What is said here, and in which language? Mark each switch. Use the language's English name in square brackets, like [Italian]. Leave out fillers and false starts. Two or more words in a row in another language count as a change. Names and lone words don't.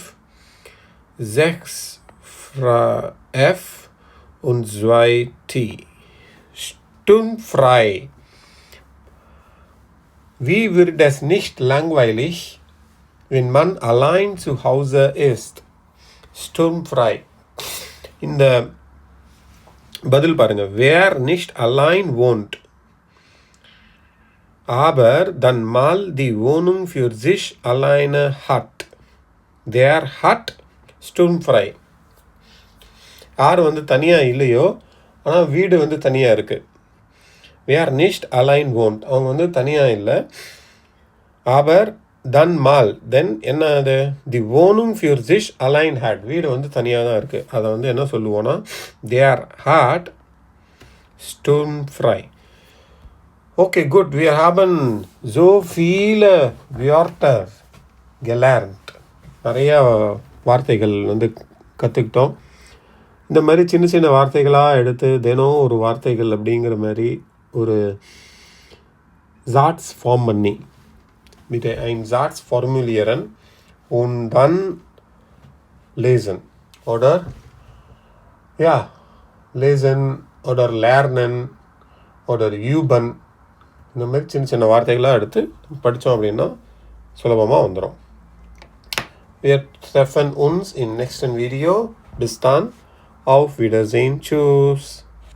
[German] 6 F. Und 2 T. Sturmfrei. Wie wird es nicht langweilig, wenn man allein zu Hause ist? Sturmfrei. [Tamil] இந்த பதில் பாருங்க. [German] Wer nicht allein wohnt, aber dann mal die Wohnung für sich alleine hat, der hat sturmfrei. [Tamil] யார் தனியாக இல்லையோ ஆனால் வீடு தனியாக இருக்குது. [German] Wer nicht allein wohnt, [Tamil] அவங்க தனியாக இல்லை. [German] aber dann mal, [Tamil] then என்ன அது? [German] die Wohnung für sich allein hat, [Tamil] வீடு தனியாக தான் இருக்குது. அதை என்ன சொல்லுவோன்னா [German] der hat sturmfrei. Okay, gut, wir haben so viele Wörter gelernt. [Tamil] நிறைய வார்த்தைகள் கற்றுக்கிட்டோம். இந்த மாதிரி சின்ன சின்ன வார்த்தைகளாக எடுத்து தினம் ஒரு வார்த்தைகள் அப்படிங்கிற மாதிரி ஒரு Satz ஃபார்ம் பண்ணி [German] mit einem Satz formulieren und dann lesen oder ja, lesen oder lernen oder üben. [Tamil] இந்த மாதிரி சின்ன சின்ன வார்த்தைகளாக எடுத்து படித்தோம் அப்படின்னா சுலபமாக வந்துடும். [German] Wir treffen uns im nächsten Video. Bis dann. Auf Wiedersehen. Tschüss.